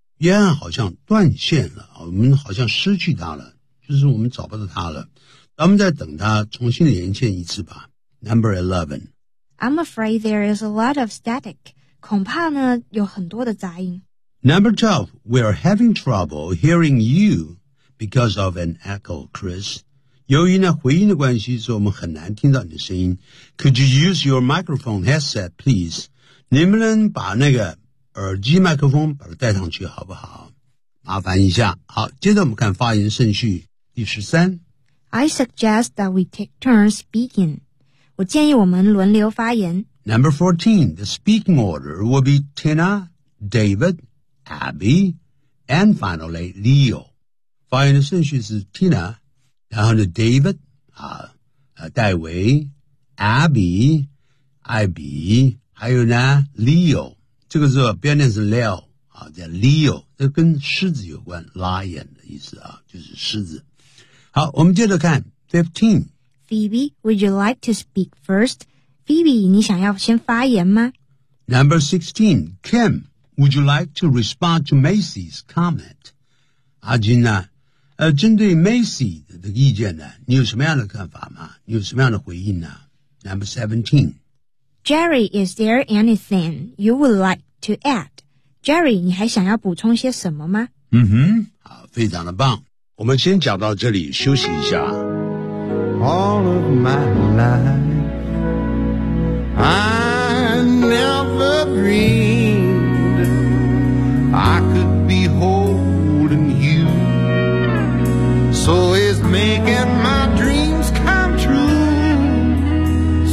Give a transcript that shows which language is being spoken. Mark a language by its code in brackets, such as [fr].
[zh] 约翰好像断线了，我们好像失去他了，就是我们找不到他了，咱们再等他重新连线一次吧。 [en] Number 11 I'm afraid there is a lot of static. [zh] 恐怕呢有很多的杂音。 [en] Number 12 We are having trouble hearing you because of an echo, Chris. [zh] 由于呢回音的关系，所以我们很难听到你的声音。 [en] Could you use your microphone headset, please? [zh] 你们能把那个耳机麦克风把它带上去好不好？麻烦一下。好，接着我们看发言顺序。第十三。 [en] I suggest that we take turns speaking. [zh] 我建议我们轮流发言。 [en] Number 14, the speaking order will be Tina, David, Abby, and finally Leo. [zh] 发言的顺序是 Tina, 然后呢 David, 戴维 ,Abby, 艾比，还有呢 Leo。这个字标念是 Leo, 啊叫 Leo, 这跟狮子有关 ,Lion 的意思啊，就是狮子。好，我们接着看 ,15. [en] Phoebe, would you like to speak first? Phoebe, [zh] 你想要先发言吗？ [en] Number 16, Kim, would you like to respond to Macy's comment? [zh] 阿金呢、针对 Macy 的意见呢，你有什么样的看法吗？你有什么样的回应呢？ [en] Number 17. Jerry, is there anything you would like to add? [zh] Jerry, 你还想要补充些什么吗？嗯哼，好，非常的棒。我们先讲到这里，休息一下。 [en] All of my life, I never dreamed I could be holding you. So it's making my dreams come true.